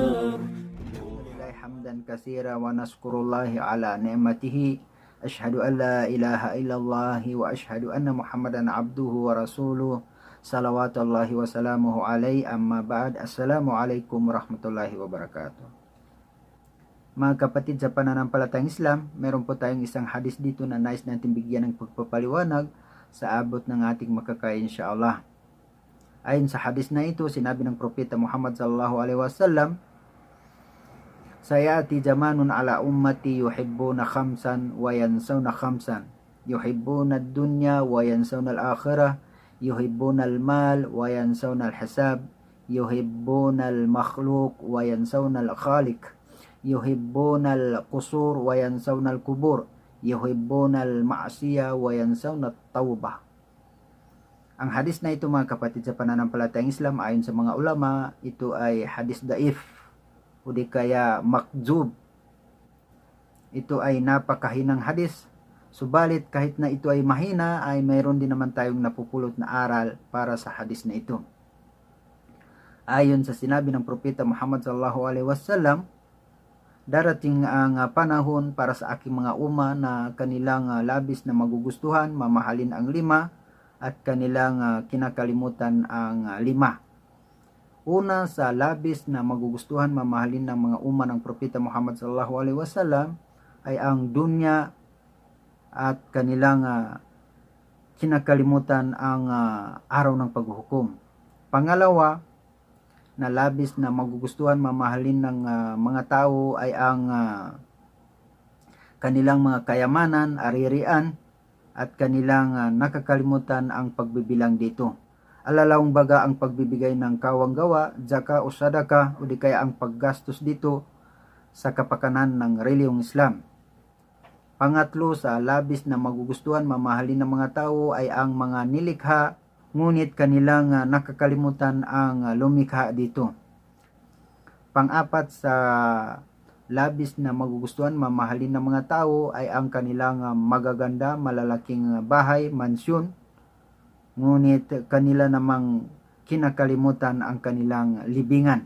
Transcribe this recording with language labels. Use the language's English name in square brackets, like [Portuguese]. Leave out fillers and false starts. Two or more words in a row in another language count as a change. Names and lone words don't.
[Arabic] لله حمدا كثيرا ونشكر الله على نعمته. أشهد أن لا إله إلا الله وأشهد أن محمدا عبده ورسوله صلوات الله وسلامه عليه. أما بعد. السلام عليكم ورحمة الله وبركاته. [Filipino] Mga kapatid sa pananampalatayang Islam, meron po tayong isang hadis dito na nais natin bigyan ng pagpapaliwanag sa abot ng ating makakaya insyaAllah. Ayon sa hadis na ito, sinabi ng Propeta Muhammad [Arabic] صلى الله عليه وسلم, سيأتي زمان على أمتي يحبون خمسا وينسون خمسا. يحبون الدنيا وينسون الآخرة. يحبون المال وينسون الحساب. يحبون المخلوق وينسون الخالق. يحبون القصور وينسون القبور. يحبون المعصية وينسون التوبة. [Filipino] Ang hadis na ito mga kapatid sa pananampalatayang Islam, ayon sa mga ulama, ito ay hadis daif o di kaya makzub. Ito ay napakahinang hadis. Subalit kahit na ito ay mahina, ay mayroon din naman tayong napupulot na aral para sa hadis na ito. Ayon sa sinabi ng Propeta Muhammad [Arabic] صلى الله عليه وسلم, [Filipino] darating ang panahon para sa aking mga umma na kanilang labis na magugustuhan, mamahalin ang 5 at kanilang kinakalimutan ang 5. Una sa labis na magugustuhan, mamahalin ng mga umma ng Propeta Muhammad [Arabic] صلى الله عليه وسلم [Filipino] ay ang dunya at kanilang kinakalimutan ang araw ng paghuhukom. Pangalawa, na labis na magugustuhan, mamahalin ng mga tao ay ang kanilang mga kayamanan, ari-arian, at kanilang nakakalimutan ang pagbibilang dito. Alalawang baga ang pagbibigay ng kawang-gawa, zaka o sadaka, o di kaya ang paggastos dito sa kapakanan ng reliyong Islam. Pangatlo, sa labis na magugustuhan, mamahalin ng mga tao ay ang mga nilikha, ngunit kanilang nakakalimutan ang lumikha dito. Pang-apat, sa labis na magugustuhan, mamahalin ng mga tao ay ang kanilang magaganda, malalaking bahay, mansyon, ngunit kanila namang kinakalimutan ang kanilang libingan.